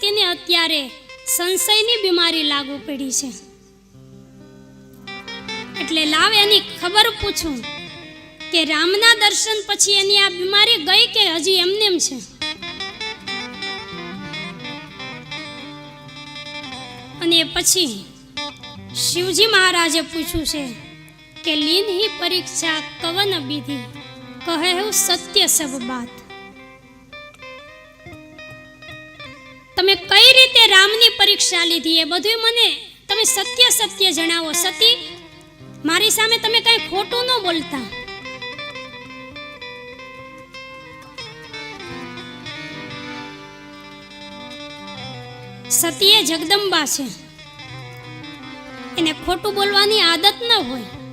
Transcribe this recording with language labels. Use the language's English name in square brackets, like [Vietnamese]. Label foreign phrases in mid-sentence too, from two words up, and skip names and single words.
[Gujarati] સતીને અત્યારે સંશયની બીમારી લાગુ પડી છે, એટલે લાવ એની ખબર પૂછું કે રામના દર્શન પછી એની આ બીમારી ગઈ કે હજી એમનેમ છે. અને પછી શિવજી મહારાજે પૂછ્યું છે કે [Awadhi] લીન ही परीक्षा कवन विधि कहे हूँ सत्य सब बात. [Gujarati] તમે કઈ રીતે રામની પરીક્ષા લીધી એ બધું મને તમે સત્ય સત્ય જણાવો. સતી, મારી સામે તમે કઈ ખોટું ન બોલતા. સતી એ જગદંબા છે, એને ખોટું બોલવાની આદત ન હોય.